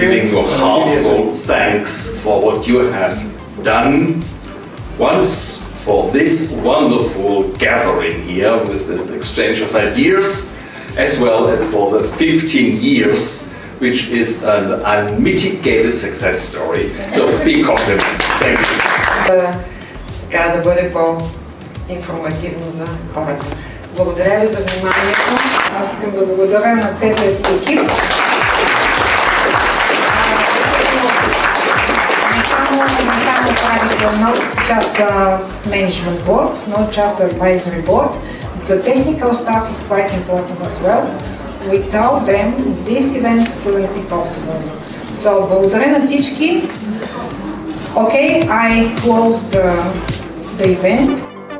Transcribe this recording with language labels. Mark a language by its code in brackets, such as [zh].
[en] Giving you heartfelt thanks for what you have done once for this wonderful gathering here with this exchange of ideas, as well as for the 15 years, which is an unmitigated success story. So big compliment. Thank you. [bg] Така да бъде по-информативно за хората. Благодаря ви за вниманието. Аз искам да благодаря на целия си екип. Не само [en] not just the management board, not just the advisory board. The technical staff is quite important as well. Without them, these events couldn't be possible. So, [bg] благодаря на всички. [en] Okay, I close the event.